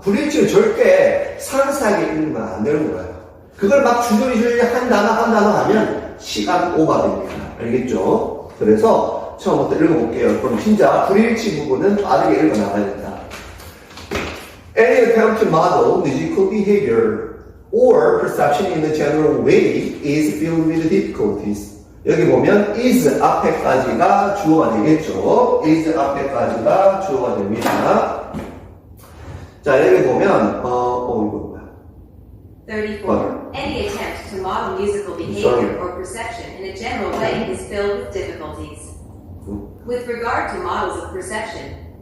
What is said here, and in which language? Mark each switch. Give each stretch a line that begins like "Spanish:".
Korean: 불일치를 절대 상세하게 읽으면 안 되는 거예요. 그걸 막 주저리 한 단어 하면 시간 오버됩니다. 알겠죠? 그래서 처음부터 읽어볼게요. 그럼 진짜 불일치 부분은 빠르게 읽어나가야 된다.
English: Any attempt to model musical behavior or perception in a general way is filled with difficulties.
Korean: 여기 보면 is 앞에까지가 주어가 되겠죠. is 앞에까지가 주어가 됩니다. 자, 여기 보면 이거 뭐야? 34.
English: Any attempt to model musical behavior or perception in a general way is filled with difficulties. With regard to models of perception,